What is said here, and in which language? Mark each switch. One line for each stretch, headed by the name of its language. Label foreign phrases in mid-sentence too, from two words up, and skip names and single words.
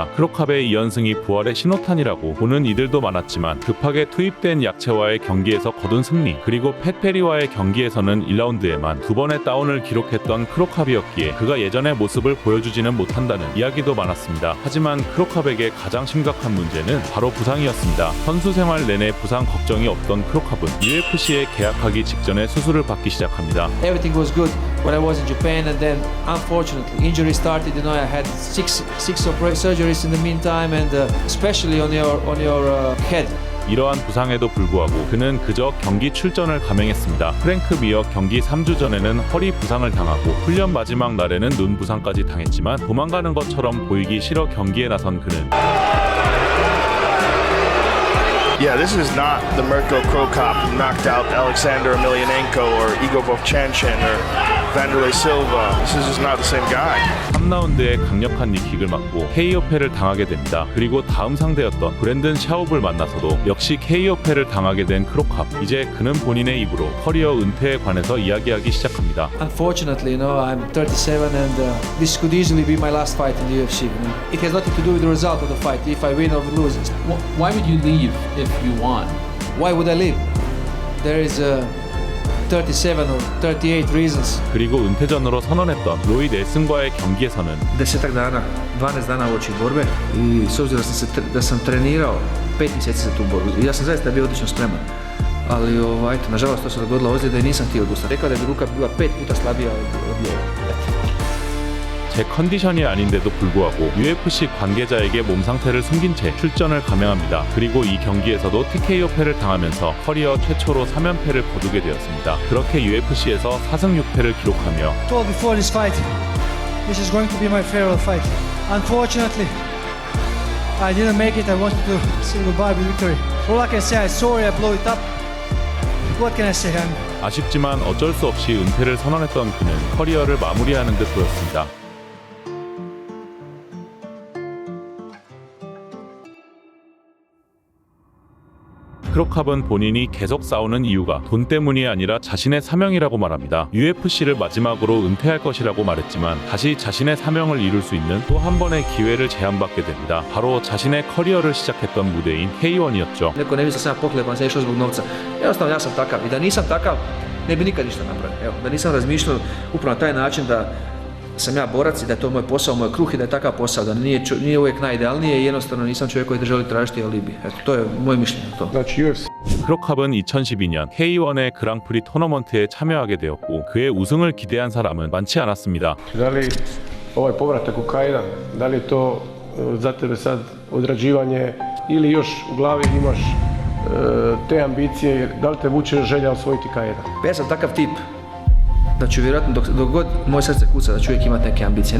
Korean: 크로캅의 2연승이 부활의 신호탄이라고 보는 이들도 많았지만 급하게 투입된 약체와의 경기에서 거둔 승리, 그리고 팻 페리와의 경기에서는 1라운드에만 2번의 다운을 기록했던 크로캅이었기에 그가 예전의 모습을 보여주지는 못한다는 이야기도 많았습니다. 하지만 크로캅에게 가장 심각한 문제는 바로 부상이었습니다. 선수 생활 내내 부상 걱정이 없던 크로캅은 UFC에 계약하기 직전에 수술을 받기 시작합니다.
English: Everything was good when I was in Japan, and then unfortunately injury started. You know, I had six surgeries in the meantime, and especially on your head.
Korean: 이러한 부상에도 불구하고 그는 그저 경기 출전을 감행했습니다. 프랭크 미어 경기 3주 전에는 허리 부상을 당하고 훈련 마지막 날에는 눈 부상까지 당했지만 도망가는 것처럼 보이기 싫어 경기에 나선 그는
English: Yeah, this is not the Mirko Krokop who knocked out Alexander Emelianenko or Igor Vovchanchin or Vanderlei Silva. This is just not the same guy.
Korean: 3라운드에 강력한 니킥을 맞고 KO패를 당하게 됩니다. 그리고 다음 상대였던 브랜든 샤웁을 만나서도 역시 KO패를 당하게 된 크로캅. 이제 그는 본인의 입으로 커리어 은퇴에 관해서 이야기하기 시작합니다.
English: Unfortunately, you know, I'm 37, and this could easily be my last fight in the UFC. You know? It has nothing to do with the result of the fight, if I win or lose. Why would you leave if you won? Why would I leave? There is 37 or 38 reasons.
Korean: 그리고 은퇴전으로 선언했던 로이 넬슨과의 경기에서는
Croatian: 10 dana, 12 dana uoči borbe I s obzirom da sam trenirao 5 mjeseci za tu borbu. Ja sam zaista bio odlično spreman. Ali eto, nažalost to se dogodilo ozljeda I nisam htio odustati. Rekao da bi ruka bila 5 puta slabija od lijeve.
Korean: 제 컨디션이 아닌데도 불구하고 UFC 관계자에게 몸 상태를 숨긴 채 출전을 감행합니다. 그리고 이 경기에서도 TKO패를 당하면서 커리어 최초로 3연패를 거두게 되었습니다. 그렇게 UFC에서 4승 6패를 기록하며
English: Told before this fight, this is going to be my farewell fight. Unfortunately, I didn't make it. I wanted to say goodbye with victory. All I can say, I'm sorry I blew it up. What can I say?
Korean: 아쉽지만 어쩔 수 없이 은퇴를 선언했던 그는 커리어를 마무리하는 듯 보였습니다. 크로캅은 본인이 계속 싸우는 이유가 돈 때문이 아니라 자신의 사명이라고 말합니다. UFC를 마지막으로 은퇴할 것이라고 말했지만 다시 자신의 사명을 이룰 수 있는 또 한 번의 기회를 제안받게 됩니다. 바로 자신의 커리어를 시작했던 무대인 K1이었죠.
Croatian: Neko ne misli da sam ja pohlepan, sam išao zbog novca. Jednostavno ja sam takav I da nisam takav ne bi nikad ništa napravio. Evo, da nisam razmišljao upravo na taj način da sam ja borac I da je to moj posao, moj kruh I da je takav posao, da nije uvijek najidealnije I jednostavno nisam čovjek koji želi tražiti alibi. Eto, to je moje mišljenje o tome.
Korean: 크로캅은 2012년 K1의 그랑프리 토너먼트에 참여하게 되었고 그의 우승을 기대한 사람은 많지 않았습니다.
Croatian: Da li ovaj povratak u K1, da li je to za tebe sad odrađivanje ili još u glavi imaš te ambicije, da li te vuče želja osvojiti K1? Ja sam takav tip da ću vjerojatno dok god moje srce kuca da ću uvijek imati neke ambicije.